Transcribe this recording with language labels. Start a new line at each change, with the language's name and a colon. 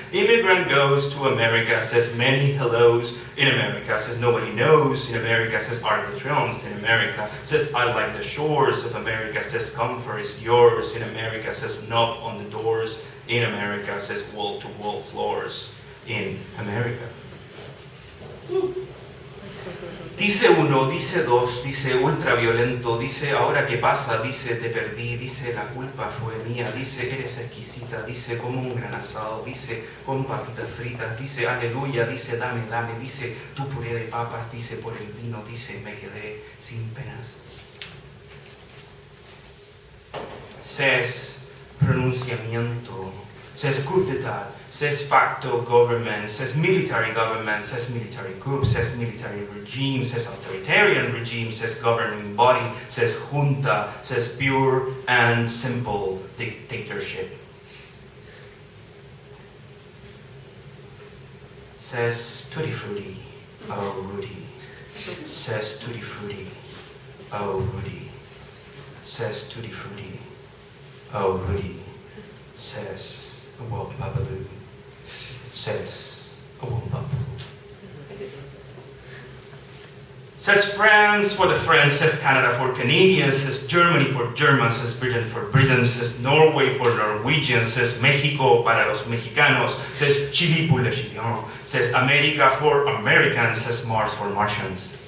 English: immigrant goes to America, says many hellos in America, says nobody knows in America, says arbitrons in America, says I like the shores of America, says comfort is yours in America, says knock on the doors in America, says wall-to-wall floors in America.
Spanish: Dice uno, dice dos, dice ultraviolento, dice ahora qué pasa, dice te perdí, dice la culpa fue mía, dice eres exquisita, dice como un gran asado, dice con papitas fritas, dice aleluya, dice dame, dice tu puré de papas, dice por el vino, dice me quedé sin penas.
English: Says pronunciamiento, says coup d'etat, says facto government, says military government, says military coup, says military regime, says authoritarian regime, says governing body, says junta, says pure and simple dictatorship. Says tutti frutti, oh Rudy, says tutti frutti, oh Rudy, says tutti frutti. Oh, Rudy, says a womp babaloo, says a womp babaloo. Says France for the French, says Canada for Canadians, says Germany for Germans, says Britain for Britons, says Norway for Norwegians, says
Spanish: México para los mexicanos,
English: says Chile
French: pour les
English: Chileans, says America for Americans, says Mars for Martians.